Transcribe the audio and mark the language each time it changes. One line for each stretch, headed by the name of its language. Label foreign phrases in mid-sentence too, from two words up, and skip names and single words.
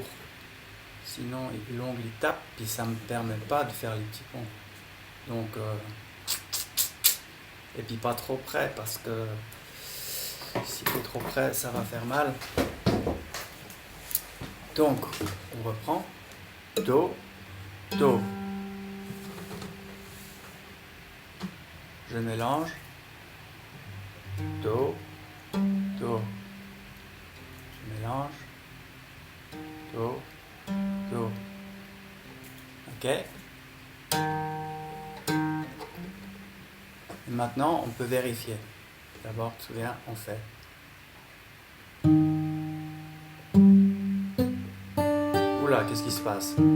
French: Sinon, l'ongle il tape, puis ça ne me permet pas de faire les petits ponts. Donc, et puis pas trop près, parce que si tu es trop près, ça va faire mal. Donc, on reprend. Do, Do. Je mélange. Do, Do. Je mélange. Do, Do. Ok. Et maintenant, on peut vérifier. D'abord, tu te souviens, on fait. Oula, qu'est-ce qui se passe?